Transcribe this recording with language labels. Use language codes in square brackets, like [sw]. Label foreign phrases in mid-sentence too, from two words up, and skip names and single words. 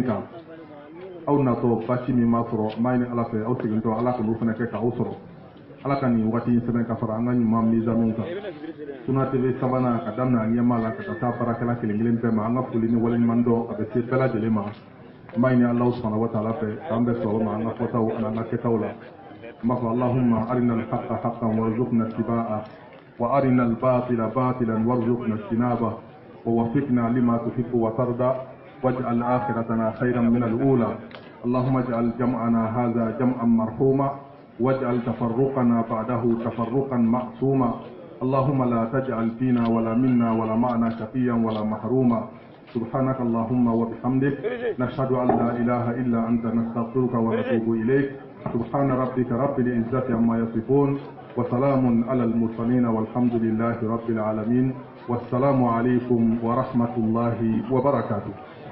[bm] kan aw natɔ basi min b'a sɔrɔ an b'a ɲini Ala fɛ aw segintɔ Ala ka n'u fana kɛ k'aw sɔrɔ Ala ka nin wagati in sɛbɛn ka fara an ka ɲuman mizanuw kan Sunna TV sabanan ka daminɛ a ɲɛmaa la ka taa baarakɛla kelen kelen bɛɛ ma an ka foli ni waleɲuman dɔn a bɛ se bɛɛ lajɛlen ma an b'a ɲini Alahu [ar] سبحانه وتعالى [bm] fɛ k'an bɛɛ sɔrɔ ma an ka fɔtaw ani an ka kɛtaw la an b'a fɔ [ar] اللهم أرنا الحق حقا وارزقنا اتباعه و أرنا الباطل باطلا وارزقنا اجتنابه ووفقنا لما تحب وترضى واجعل آخرتنا خيرا من الأولى اللهم اجعل جمعنا هذا جمعا مرحوما واجعل تفرقنا بعده تفرقا معصوما اللهم لا تجعل فينا ولا منا ولا معنا شقيا ولا محروما سبحانك اللهم وبحمدك نشهد أن لا إله إلا أنت نستغفرك ونتوب إليك سبحان ربك رب العزة عما يصفون وسلام على المرسلين والحمد لله رب العالمين والسلام عليكم ورحمة الله وبركاته.